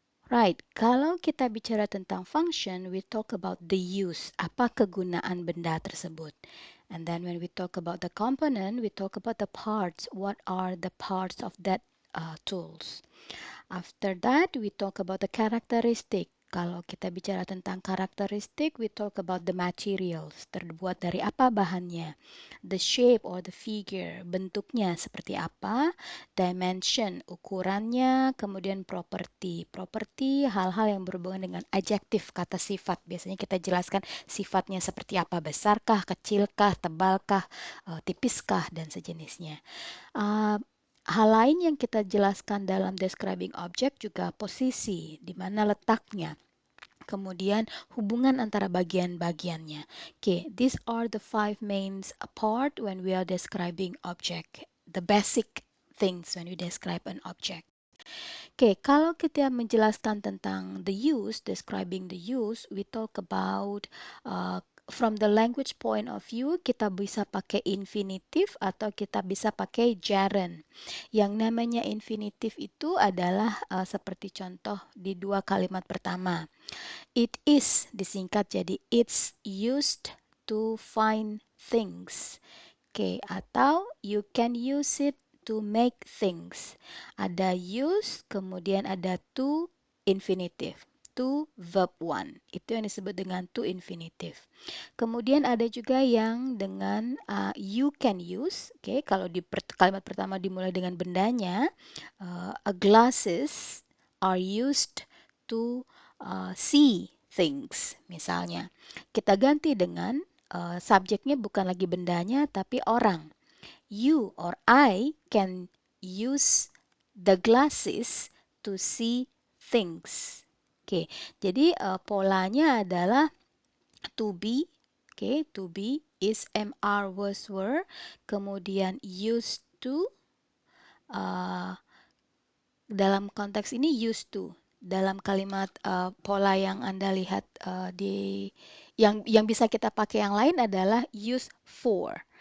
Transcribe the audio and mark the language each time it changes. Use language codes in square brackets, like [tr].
[id] Right, kalau kita bicara tentang function, [en] we talk about the use, [id] apa kegunaan benda tersebut. [en] And then when we talk about the component, we talk about the parts, what are the parts of that tools. After that, we talk about the characteristic. [id] Kalau kita bicara tentang karakteristik, [en] we talk about the materials. [id] Terbuat dari apa bahannya? [en] The shape or the figure, [id] bentuknya seperti apa? Dimension, ukurannya, kemudian property. Property, hal-hal yang berhubungan dengan adjektif, kata sifat. Biasanya kita jelaskan sifatnya seperti apa, besarkah, kecilkah, tebalkah, tipiskah, dan sejenisnya. Uh, Hal lain yang kita jelaskan dalam describing object juga posisi, di mana letaknya. Kemudian hubungan antara bagian-bagiannya. [en] Okay, these are the five main part when we are describing object. The basic things when we describe an object. Okay, [id] kalau kita menjelaskan tentang [en] the use, describing the use, we talk about from the language point of view, [id] kita bisa pakai infinitive atau kita bisa pakai gerund. Yang namanya infinitive itu adalah seperti contoh di dua kalimat pertama. [en] It is [id] disingkat jadi [en] it's used to find things. Oke, atau you can use it to make things. [id] Ada use, kemudian ada to infinitive. [en] To verb one. [id] Itu yang disebut dengan to infinitive. Kemudian ada juga yang dengan [en] you can use. [id] Oke, kalau di kalimat pertama dimulai dengan bendanya, [en] glasses are used to see things. [id] Misalnya, kita ganti dengan subjeknya bukan lagi bendanya tapi orang. [en] You or I can use the glasses to see things. [id] Oke, jadi polanya adalah to be. [en] Oke, to be is MR was were, kemudian used to, [id] dalam konteks ini [en] used to. [id] Dalam kalimat pola yang Anda lihat di yang bisa kita pakai yang lain adalah use for.